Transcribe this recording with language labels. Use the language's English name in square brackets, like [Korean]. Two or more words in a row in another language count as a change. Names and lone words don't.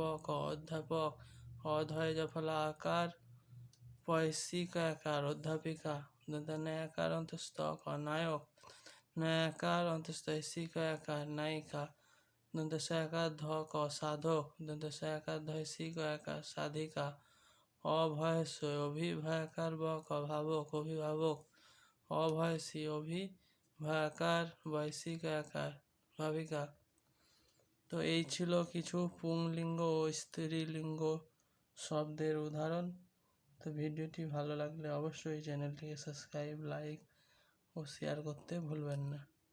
[Bangla] ক অধ্যাপক, অধয় জফলা আকার পয়সী কয়াকার অধ্যাপিকা, দন্ত ন্যায়াকার অন্তস্থ ক নায়ক, ন্যায়াকার অন্তস্থ হসী কয়াকার নায়িকা, দন্ত সয়াকার ধ ক সাধক, দন্ত সয়াকার ধয়সী কয়াকার সাধিকা, অভয়সী অভিভয়াকার ব ক ভাবক অভিভাবক, অভয়সী অভিভয়াকার বয়সী কয়াকার ভাবিকা। তো এই ছিল কিছু পুংলিঙ্গ ও স্ত্রীলিঙ্গ শব্দের উদাহরণ। তো ভিডিওটি ভালো লাগলে অবশ্যই চ্যানেলটিকে [English] subscribe, like [Bangla] ও শেয়ার করতে ভুলবেন না।